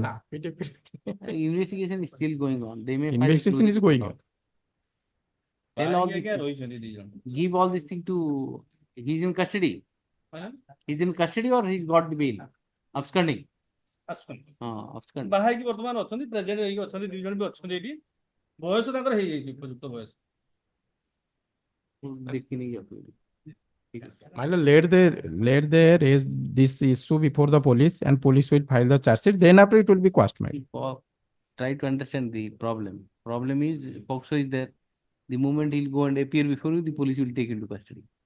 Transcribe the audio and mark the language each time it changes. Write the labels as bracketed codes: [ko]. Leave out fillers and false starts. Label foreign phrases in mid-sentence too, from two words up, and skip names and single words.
[en] Investigation is still going on. They may Investigation is going on. Tell all these give all these things to. He's in custody. He's in custody or he's got the bail? Absconding. Absconding. [or] ବାହାଇକି ବର୍ତ୍ତମାନ ଅଛନ୍ତି ପ୍ରେଜେଣ୍ଟ ହେଇକି ଅଛନ୍ତି ଦୁଇ ଜଣ ବି ଅଛନ୍ତି ଏଠି ବୟସ ତାଙ୍କର ହେଇଯାଇଛି ଉପଯୁକ୍ତ ବୟସ [en] My lord, let they raise this issue before the police and police will file the charge sheet. Then after it will be quashed, my lord. Try to understand the problem. Problem is POXO is there. The moment he'll go and appear before you, the police will take into custody.